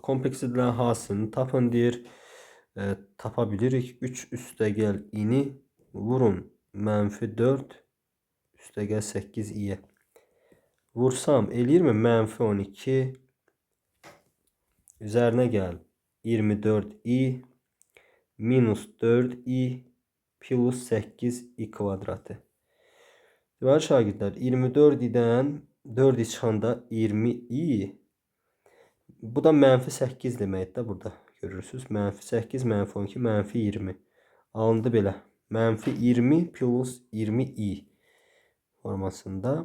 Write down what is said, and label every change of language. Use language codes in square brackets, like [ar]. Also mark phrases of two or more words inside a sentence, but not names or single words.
[az] Kompleks edilən hasını tapın deyir. Tapa bilirik. 3 üstəgəl ini vurun -4 üstəgəl 8 i'yə. Vursam eləyirmi? -12 üzərinə gəl 24 i minus 4 i plus 8 i kvadratı. Deməli şagirdlər 24 i'dən 4 i çıxanda 20 i. Bu da -8 deməkdir burada. Görürsünüz. -8, -12, -20. Alındı belə. -20 plus 20 i formasında.